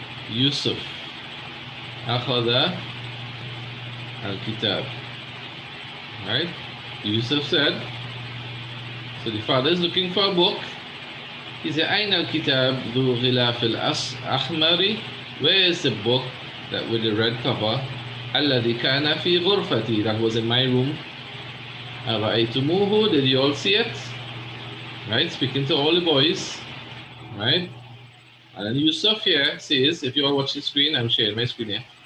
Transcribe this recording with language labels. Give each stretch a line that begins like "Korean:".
Arabic: Yusuf أخذ الكتاب.
English: Right? Yusuf said, so the father is looking for a book. He said,
Arabic: أين الكتاب ذو غلاف الأحمر?
English: Where is the book that with the red cover?
Arabic: الذي كان في غرفتي,
English: that was in my room.
Arabic: أرأيتموه?
English: Did you all see it? Right? Speaking to all the boys. Right? And then Yusuf here says, if you all watch the screen, I'm sharing my screen here.